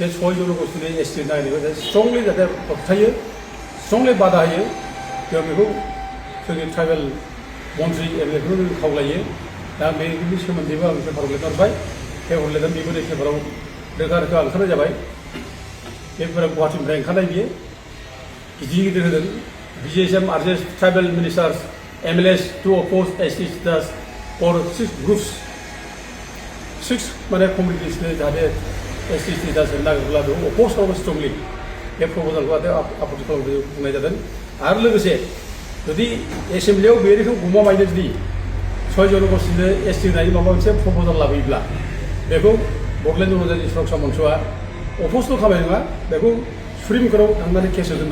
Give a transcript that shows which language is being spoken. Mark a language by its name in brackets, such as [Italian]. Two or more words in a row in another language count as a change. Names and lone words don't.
[Bodo] 6 जनगोष्ठीनि एसटि नागिरनायखौ स्ट्रंलि जाहाथे होबथायो स्ट्रंलि बादा होयो जों बेखौ जोंनि ट्राइबेल मन्थ्रि एमएलएफोरखौ जों खावलायो दा बेनि सोमोन्दैबो आं पेपाराव लिरना हरबाय पेपाराव लिरनानै बेबो नै पेपाराव रोखा रोखा ओंखारनाय जाबाय बे पेपारा गुवाहाटीनिफ्राय ओंखारनाय बियो गिदिर गिदिर होदों BJSM आरो [English] tribal ministers MLS to oppose ST status for 6 groups [Bodo] 6 माने communities ने जाहाथे [English] ST status [Bodo] होनो नागिरब्ला बेखौ oppose खालामो strongly बे प्रप'जालखौ आपत्ति खालामनो बुंनाय जादों आरो लोगोसे जुदि एसेम्ब्लियाव बे रोखोम गमामायनो जुदि 6 जनगोष्ठीनो ST होनायनि माबा मोनसे प्रप'जाल लाबोयोब्ला बेखौ बड'लेण्ड जनजाति सुरक्षा मन्चआ अफ'सल' खालामनाय नङा बेखौ सुप्रिम कर्टआव थांनानै केस होगोन